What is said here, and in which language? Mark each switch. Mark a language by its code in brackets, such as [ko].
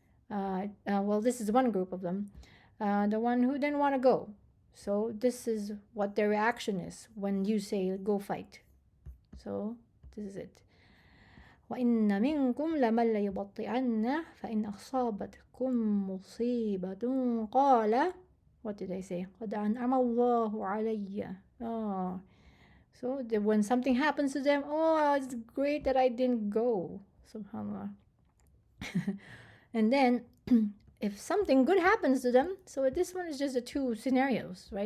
[en] Well, this is one group of them, the one who didn't want to go. So this is what their reaction is when you say go fight. So this is it. [ar] وَإِنَّ مِنْكُمْ لَمَنْ لَيُبَطِّئَنَّ فَإِنْ أَصَابَتْكُمْ مُصِيبَةٌ قَالَ, [en] what did I say? [ar] قَدْ أَنْعَمَ اللَّهُ عَلَيَّ. [en] Oh, so when something happens to them, oh, it's great that I didn't go. Subhanallah. And then if something good happens to them, so this one is just the two scenarios, right?